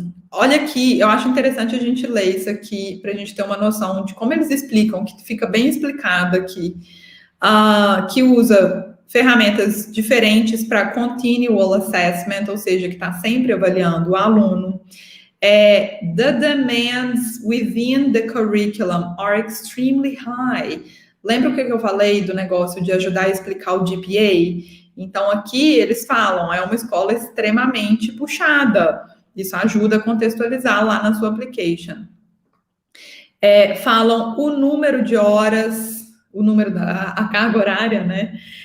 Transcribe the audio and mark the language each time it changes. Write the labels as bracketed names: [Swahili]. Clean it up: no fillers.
[Portuguese] Olha aqui, eu acho interessante a gente ler isso aqui, para a gente ter uma noção de como eles explicam, que fica bem explicado aqui, que usa ferramentas diferentes para continual assessment, ou seja, que está sempre avaliando o aluno. [English] The demands within the curriculum are extremely high. [Portuguese] Lembra o que eu falei do negócio de ajudar a explicar o GPA? Então, aqui eles falam, é uma escola extremamente puxada. Isso ajuda a contextualizar lá na sua application. Falam o número de horas, a carga horária, né?